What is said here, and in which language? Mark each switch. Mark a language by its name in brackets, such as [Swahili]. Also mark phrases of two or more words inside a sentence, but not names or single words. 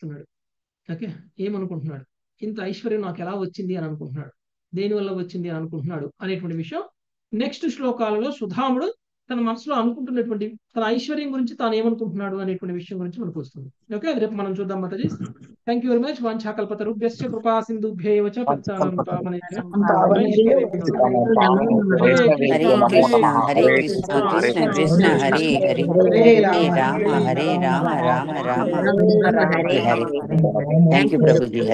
[Telugu] ఓకే, ఏమనుకుంటున్నాడు, ఇంత ఐశ్వర్యం నాకు ఎలా వచ్చింది అని అనుకుంటున్నాడు. దేని వల్ల వచ్చింది అని అనుకుంటున్నాడు అనేటువంటి విషయం నెక్స్ట్ శ్లోకాలలో సుధాముడు తన మనసులో అనుకుంటున్నటువంటి తన ఐశ్వర్యం గురించి తాను ఏమనుకుంటున్నాడు అనేటువంటి విషయం గురించి మనకు వస్తుంది. ఓకే, అది రేపు మనం చూద్దాం మాతాజీ. [English] thank you very much. [Sanskrit] వాంఛాకల్పతరుభ్యశ్చ కృపా సింధుభ్యేవ చ పతితానాం పావనేభ్యో హరే కృష్ణ హరే కృష్ణ కృష్ణ కృష్ణ హరే హరే హరే రామ రామ రామ రామ హరే హరే. [English] thank you ప్రభుజీ. హరే